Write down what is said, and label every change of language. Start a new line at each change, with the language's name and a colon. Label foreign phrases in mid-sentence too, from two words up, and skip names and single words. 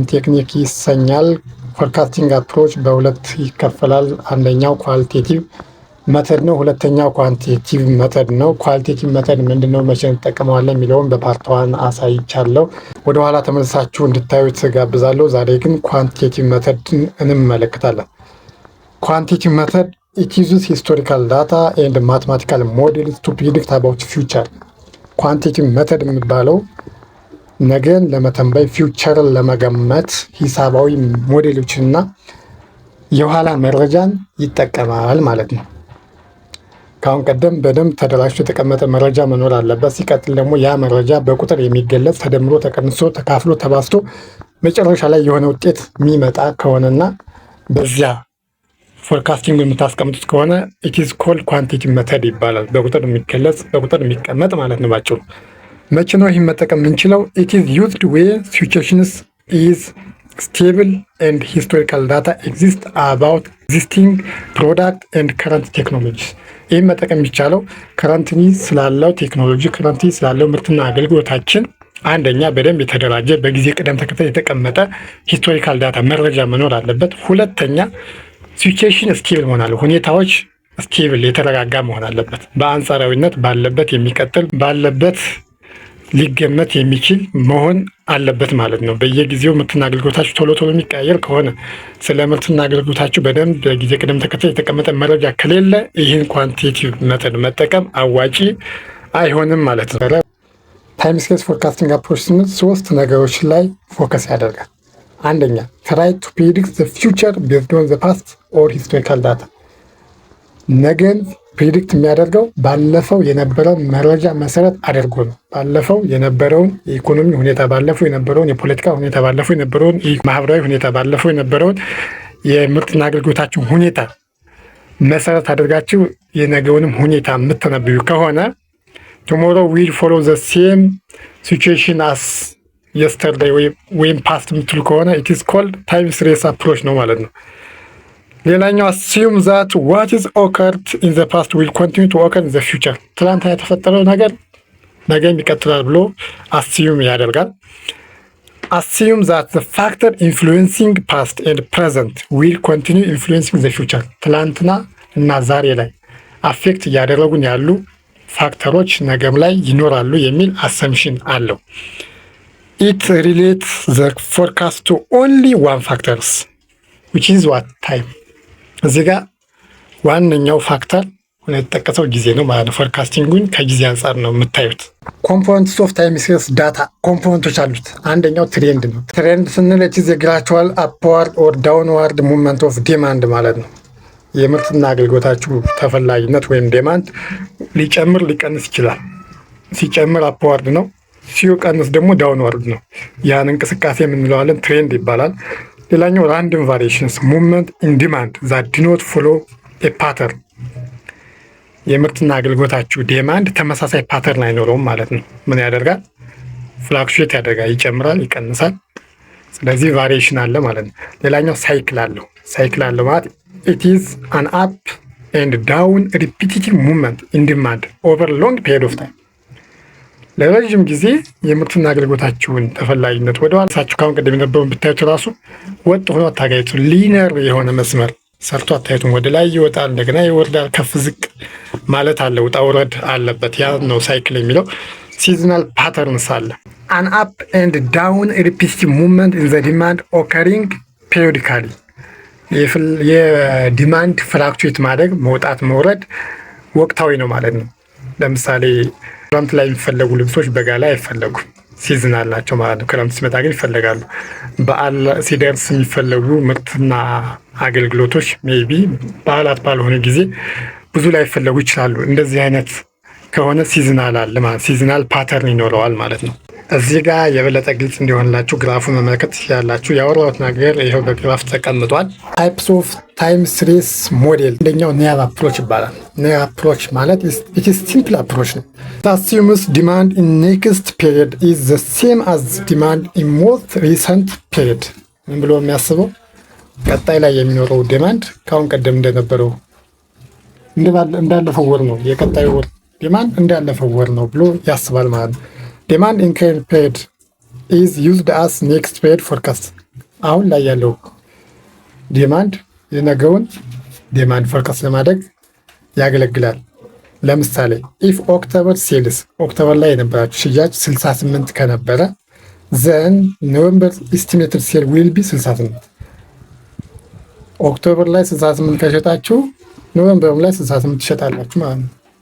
Amharic: ቴክኒክ ይሰኛል።
English: forecasting approach
Amharic: በሁለት ይከፈላል። አንደኛው
English: qualitative method
Amharic: ነው፣ ሁለተኛው
English: quantitative method
Amharic: ነው።
English: qualitative method
Amharic: ምንድነው፣ መቼ እንጠቀመዋለን የሚለውን በፓርት 1 አሳይቻለሁ። ወደኋላ ተመልሳችሁ እንድታዩት ጋብዛለሁ። ዛሬ ግን ኳንቲቴቲቭ መተድን እንመለከታለን።
English: quantitative method it uses historical data and mathematical models to predict about future. quantitative method
Amharic: የሚባለው ነገን ለመተንበይ ፊውቸርን ለመገመት ሂሳባዊ ሞዴሎችንና የኋላ መረጃን ይጠቀማል ማለት ነው። ከአሁን ቀደም በደንብ ተደራጅቶ የተቀመጠ መረጃ መኖር አለበት። ሲቀጥል ደግሞ ያ መረጃ በቁጥር የሚገለጽ ተደምሮ ተቀንሶ ተካፍሎ ተባዝቶ መጨረሻ ላይ የሆነ ውጤት የሚመጣ ከሆነና በዚያ ፎርካስቲንግ የምታስቀምጡት ከሆነ
English: it is called quantitative method
Amharic: ይባላል። በቁጥር የሚገለጽ በቁጥር የሚቀመጥ ማለት ነው ባጭሩ። መቼ ነው ይህን መጠቀም የምንችለው?
English: it is used where situations is stable and historical data exist about existing product and current technologies።
Amharic: ይህን መጠቀም የሚቻለው ከረንትሊ ስላለው ቴክኖሎጂ ከረንትሊ ስላለው ምርትና አገልግሎታችን አንደኛ በደንብ የተደራጀ በጊዜ ቅደም ተከተል የተቀመጠ
English: historical data
Amharic: መረጃ መኖር አለበት። ሁለተኛ
English: situation stable
Amharic: መሆን አለ። ሁኔታዎች ስቴብል የተረጋጋ መሆን አለበት። በአንጻራዊነት ባለበት የሚቀጥል ባለበት ሊገመት የሚችል መሆን አለበት ማለት ነው። በየጊዜው ምርትና አገልግሎታችሁ ቶሎ የሚቀያየር ከሆነ ስለ ምርትና አገልግሎታችሁ በደንብ በጊዜ ቅደም ተከተል የተቀመጠ መረጃ ከሌለ ይህን
English: quantitative method
Amharic: መጠቀም አዋጪ አይሆንም ማለት ነው።
English: time scale forecasting approach
Amharic: ስንል ሶስት ነገሮች ላይ ፎከስ ያደርጋል። አንደኛ
English: try to predict the future based on the past or historical data።
Amharic: ነገን ፕሪዲክት የሚያደርገው ባለፈው የነበረውን መረጃ መሰረት አድርጎ ነው። ባለፈው የነበረውን የኢኮኖሚ ሁኔታ፣ ባለፈው የነበረውን የፖለቲካ ሁኔታ፣ ባለፈው የነበረውን ማህበራዊ ሁኔታ፣ ባለፈው የነበረውን የምርትና አገልግሎታችሁ ሁኔታ መሰረት አድርጋችሁ የነገውንም ሁኔታ የምትነብዩ ከሆነ
English: tomorrow will follow the same situation as yesterday
Amharic: ወይም ፓስት የምትሉ ከሆነ
English: it is called time series approach
Amharic: ነው ማለት ነው። ሌላኛው
English: assume that what is occurred in the past will continue to occur in the future።
Amharic: ትናንት የተፈጠረው ነገር ነገም ይቀጥላል ብሎ
English: assume ያደርጋል። assume that the factor influencing past and present will continue influencing the future።
Amharic: ትናንትና እና ዛሬ ላይ አፌክት እያደረጉን ያሉ ፋክተሮች ነገም ላይ ይኖራሉ የሚል አሰምሽን አለው።
English: it relates the forecast to only one factors which is what time።
Amharic: እዚህ ጋር ዋነኛው ፋክተር ሆነ የተጠቀሰው ጊዜ ነው ማለት ነው። ፎርካስቲንጉን ከጊዜ አንጻር ነው የምታዩት።
English: components of time series data
Amharic: ኮምፖነንቶች አሉት። አንደኛው ትሬንድ ነው። ትሬንድ ስንል
English: it is a gradual upward or downward movement of demand
Amharic: ማለት ነው። የምርትና አገልግሎታችሁ ተፈላጊነት ወይም ዴማንድ ሊጨምር ሊቀንስ ይችላል። ሲጨምር አፕዋርድ ነው፣ ሲቀንስ ደግሞ ዳውንዋርድ ነው። ያን እንቅስቃሴ የምንለዋለን ትሬንድ ይባላል። ሌላኛው
English: random variations movement in demand that do not follow a pattern።
Amharic: የምርትና አገልግሎታችሁ ዴማንድ ተመሳሳይ ፓተርን አይኖረውም ማለት ነው። ምን ያደርጋል? ፍላክቹዌት ያደርጋል፣ ይጨምራል፣ ይቀንሳል። ስለዚህ ቫሪዬሽን አለ ማለት ነው። ሌላኛው ሳይክል አለው። ሳይክል አለው ማለት
English: it is an up and down repetitive movement in demand over long period of time።
Amharic: ለረጅም ጊዜ የምርትና አገልግሎታችሁን ተፈላጊነት ወደኋላ ሳችሁ ካሁን ቀደም የነበረውን ብታዩት ራሱ ወጥ ሆኖ አታጋዩት። ሊነር የሆነ መስመር ሰርቶ አታዩትም። ወደ ላይ ይወጣል፣ እንደገና ይወርዳል፣ ከፍ ዝቅ ማለት አለ፣ ውጣ ውረድ አለበት። ያ ነው ሳይክል የሚለው።
English: seasonal patterns
Amharic: አለ።
English: an up and down repetitive movement in the demand occurring periodically።
Amharic: የዲማንድ ፍላክቹዌት ማድረግ መውጣት መውረድ ወቅታዊ ነው ማለት ነው። ለምሳሌ ክረምት ላይ የሚፈለጉ ልብሶች በጋ ላይ አይፈለጉም፣ ሲዝን አላቸው ማለት ነው። ክረምት ሲመጣ ግን ይፈለጋሉ። በዓል ሲደርስ የሚፈለጉ ምርትና አገልግሎቶች ሜይቢ በዓላት ባልሆነ ጊዜ ብዙ ላይ ይፈለጉ ይችላሉ። እንደዚህ አይነት ከሆነ ሲዝናል አለ ማለት
English: seasonal pattern
Amharic: ይኖረዋል ማለት ነው። እዚህ ጋር የበለጠ ግልጽ እንዲሆንላችሁ ግራፉን መመልከት ያላችሁ ያወራሁት ነገር ይኸው በግራፍ ተቀምጧል።
English: types of time series model
Amharic: አንደኛው
English: naive approach ይባላል። naive approach ማለት it is simple approach ነው። assumes demand in next period is the same as demand in most recent period።
Amharic: ምን ብሎ የሚያስበው ቀጣይ ላይ የሚኖረው ዲማንድ ካሁን ቀደም እንደነበረው እንዳለፈው ወር ነው የቀጣዩ ወር ዲማንድ እንዳለፈው ወር ነው ብሎ ያስባል ማለት ነው።
English: demand in current period is used as next period forecast።
Amharic: አሁን ላይ ያለው ዲማንድ የነገውን ዲማንድ ፎርካስት ለማድረግ ያገለግላል። ለምሳሌ
English: if October sales
Amharic: ኦክቶበር ላይ የነበራችሁ ሽያጭ 68 ከነበረ
English: then November estimated sale will be
Amharic: 68። ኦክቶበር ላይ 68 ከሸጣችሁ ኖቨምበርም ላይ 68 ትሸጣላችሁ ማለት ነው።